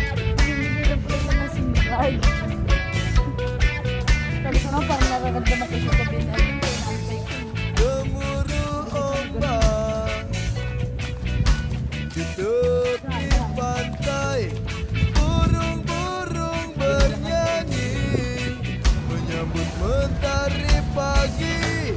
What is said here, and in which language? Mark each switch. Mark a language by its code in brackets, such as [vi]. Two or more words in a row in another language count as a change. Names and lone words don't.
[tl] Sabi ko na parang nararamdaman ko sa gabi na [id] Gemuruh ombak di tepi pantai, burung-burung bernyanyi menyambut mentari pagi.